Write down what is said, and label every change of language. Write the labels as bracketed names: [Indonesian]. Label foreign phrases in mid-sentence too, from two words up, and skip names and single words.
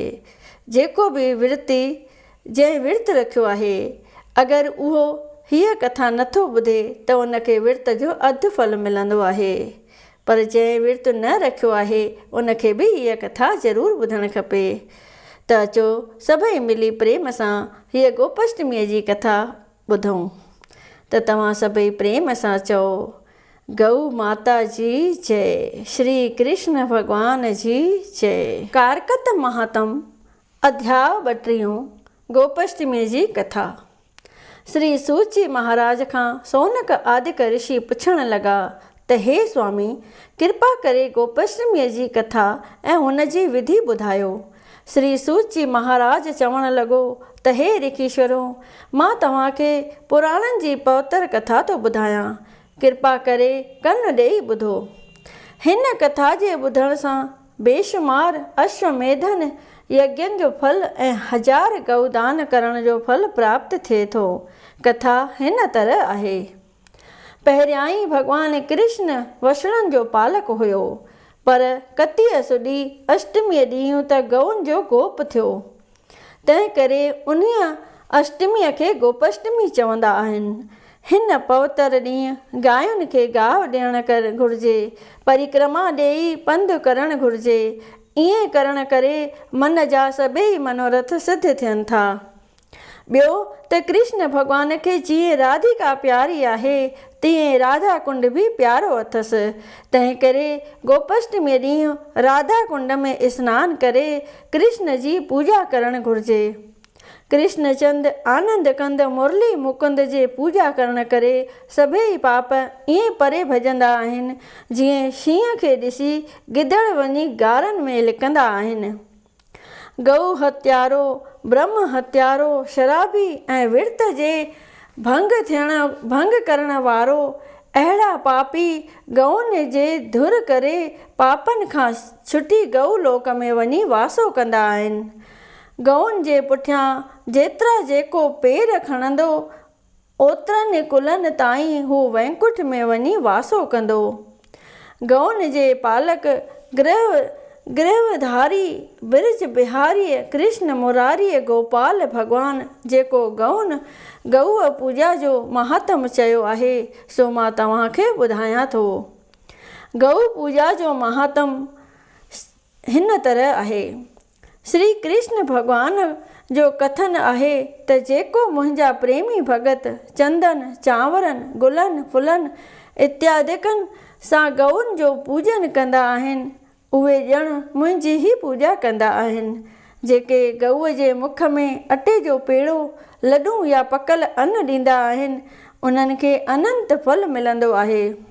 [Sindhi] जेको बि विर्ती जंहिं विर्तु रखियो आहे अगरि उहो हीअ कथा नथो ॿुधे त उनखे विर्त जो अधु फल मिलंदो आहे, पर जंहिं विर्तु न रखियो आहे उनखे बि हीअ कथा ज़रूरु ॿुधणु खपे। त अचो सभई मिली प्रेम सां हीअ गोपाष्टमीअ जी कथा ॿुधूं। त तव्हां सभई प्रेम सां चओ, गौ माता जी जय, श्री कृष्ण भगवान जी जय। कारकत महात्म अध्याय 32 गोपाष्टमीअ जी कथा। श्री सूत जी महाराज खां सोनक आदिक ऋषि पुछण लॻा त हे स्वामी, कृपा करे गोपाष्टमीअ जी कथा ऐं हुन जी विधि ॿुधायो। श्री सूत जी महाराज चवण लॻो त हे ऋषीश्वरो, मां तव्हांखे पुराणनि जी पवित्र कथा थो ॿुधायां, कृपा करे कन ॾेई ॿुधो। हिन कथा जे ॿुधण सां बेशुमार अश्वमेधन यज्ञनि जो फल ऐं 1000 गौदान करण जो फल प्राप्त थिए थो। कथा हिन तरह आहे। पहिरियां ई भॻवानु कृष्ण वषणनि जो पालक हुयो, पर कतीअ सुॾी अष्टमीअ ॾींहुं त गौनि जो गोप थियो। तंहिं करे उन्हीअ अष्टमीअ खे गोपाष्टमी चवंदा आहिनि। हिन पवित्र ॾींहुं गायुनि खे गाहु ॾियणु घुरिजे, परिक्रमा ॾेई पंधु करणु घुरिजे। ईअं करण करे मन जा सभई मनोरथ सिद्ध थियनि था। ॿियो त कृष्ण भॻवान खे जीअं राधिका प्यारी आहे तीअं राधा कुंड बि प्यारो अथसि। तंहिं करे गोपाष्टमीअ ॾींहुं राधा कुंड में सनानु करे कृष्ण जी पूॼा करणु घुरिजे। कृष्णचंद आनंद कंद मुरली मुकुंद जे पूॼा करण करे सभई पाप ईअं परे भॼंदा आहिनि जीअं शींहं खे ॾिसी गिदड़ वञी गारनि में लिकंदा आहिनि। गौ हत्यारो, ब्रह्म हत्यारो, शराबी ऐं विर्त जे भंग करण वारो अहिड़ा पापी गौनि जे धुर करे पापनि खां छुटी गौ लोक में वञी वासो कंदा आहिनि। गौनि जे पुठियां जेतिरा जेको पेर खणंदो ओतिरनि कुलनि ताईं हू वैकुंठ में वञी वासो कंदो। गौनि जे पालक गृहधारी ब्रज बिहारी कृष्ण मुरारी गोपाल भगवान जेको गऊ पूॼा जो महात्म चयो आहे सो मां तव्हांखे ॿुधायां थो। गऊ पूॼा जो महात्म हिन तरह आहे। श्री कृष्ण भॻवान जो कथन आहे त जेको मुंहिंजा प्रेमी भगत चंदन, चांवरनि, गुलनि, फुलनि इत्यादिकनि सां गौनि जो पूॼन कंदा आहिनि उहे ॼण मुंहिंजी ई पूॼा कंदा आहिनि। जेके गऊअ जे मुख में अटे जो पेड़ो, लॾूं या पकल अन्न ॾींदा आहिनि उन्हनि खे अनंत फल मिलंदो आहे।